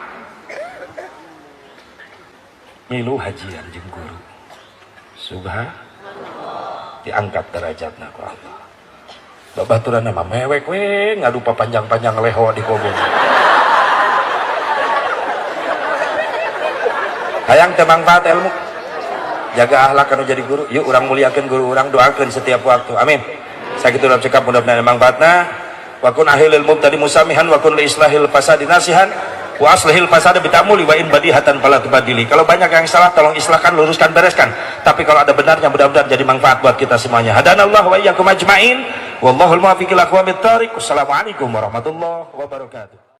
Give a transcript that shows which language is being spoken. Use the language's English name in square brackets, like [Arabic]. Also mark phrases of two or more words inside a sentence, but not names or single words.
[Sundanese] milu hajian jeung guru subhanallah diangkat derajatna ku Allah babaturan mah mewek we ngadu panjang-panjang leho di kobong hayang teu manfaat ilmu jaga akhlak anu jadi guru yuk urang muliakeun guru urang doakeun setiap waktu amin sakitu dalam cekap mudah-mudahan manfaatna [Arabic] وكن أهل المبتدي مسامحا وكن لإصلاح الفساد ناصحا وأصلح الفساد بالتأمل وإن بديهة فلا تبادل [Indonesian] kalau banyak yang salah tolong islahkan luruskan bereskan tapi kalau ada benarnya mudah-mudahan jadi manfaat buat kita semuanya [Arabic] هدانا الله وإياكم أجمعين والله الموفق إلى أقوم الطريق والسلام عليكم ورحمة الله وبركاته